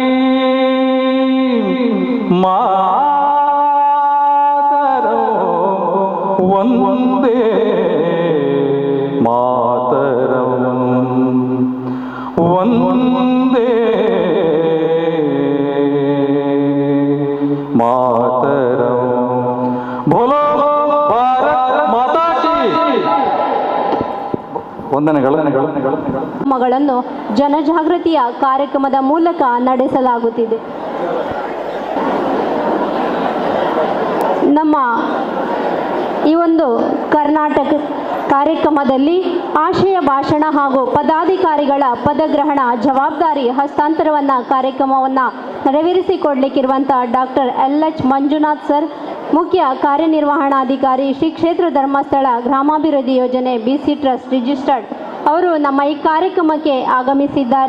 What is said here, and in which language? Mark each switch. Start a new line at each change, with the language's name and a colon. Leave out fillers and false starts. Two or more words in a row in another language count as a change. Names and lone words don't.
Sanskrit: मातरं वन्दे मातरं वन्दे मातरं
Hindi: बोलो भारत माता की
Sanskrit: ವಂದನೆಗಳು
Kannada: ಮಗಳನ್ನು ಜನಜಾಗೃತಿಯ ಕಾರ್ಯಕ್ರಮದ ಮೂಲಕ ನಡೆಸಲಾಗುತ್ತಿದೆ. ನಮ್ಮ ಈ ಒಂದು ಕರ್ನಾಟಕ ಕಾರ್ಯಕ್ರಮದಲ್ಲಿ ಆಶಯ ಭಾಷಣ ಹಾಗೂ ಪದಾಧಿಕಾರಿಗಳ ಪದಗ್ರಹಣ ಜವಾಬ್ದಾರಿ ಹಸ್ತಾಂತರವನ್ನು ಕಾರ್ಯಕ್ರಮವನ್ನು ನೆರವೇರಿಸಿಕೊಡಲಿಕ್ಕಿರುವಂಥ ಡಾಕ್ಟರ್ LH ಮಂಜುನಾಥ್ ಸರ್, ಮುಖ್ಯ ಕಾರ್ಯನಿರ್ವಹಣಾಧಿಕಾರಿ ಶ್ರೀ ಕ್ಷೇತ್ರ ಧರ್ಮಸ್ಥಳ ಗ್ರಾಮಾಭಿವೃದ್ಧಿ ಯೋಜನೆ BC
English: trust registered
Kannada: ಅವರು ನಮ್ಮ ಈ ಕಾರ್ಯಕ್ರಮಕ್ಕೆ ಆಗಮಿಸಿದ್ದಾರೆ.